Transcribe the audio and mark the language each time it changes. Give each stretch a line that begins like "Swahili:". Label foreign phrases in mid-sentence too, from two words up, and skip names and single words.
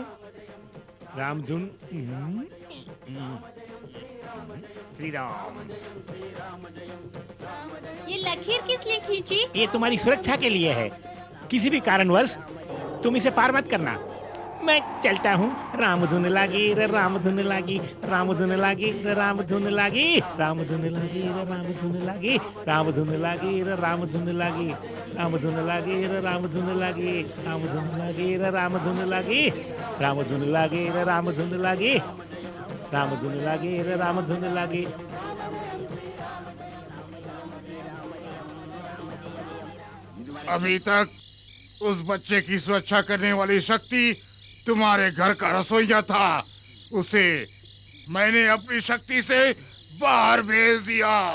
Hindi: रामधुन। श्री राम। ये लकीर किस लिए खींची? ये तुम्हारी सुरक्षा के लिए है। किसी भी कारणवश तुम इसे पार मत करना। मैं चलता हूँ। रामधुन लागी रे रामधुन लागी, रामधुन लागी रे रामधुन लागी, रामधुन लागी रे रामधुन लागी, रामधुन लागी रे रामधुन लागी, रामधुन लागी रे रामधुन लागी, रामधुन लागी रे रामधुन लागी, रामधुन लागी रे रामधुन लागी, रामधुन लागी रे रामधुन लागी। अभी तक उस बच्चे की सुरक्षा करने वाली शक्ति तुम्हारे घर का रसोइया था। उसे मैंने अपनी शक्ति से बाहर भेज दिया।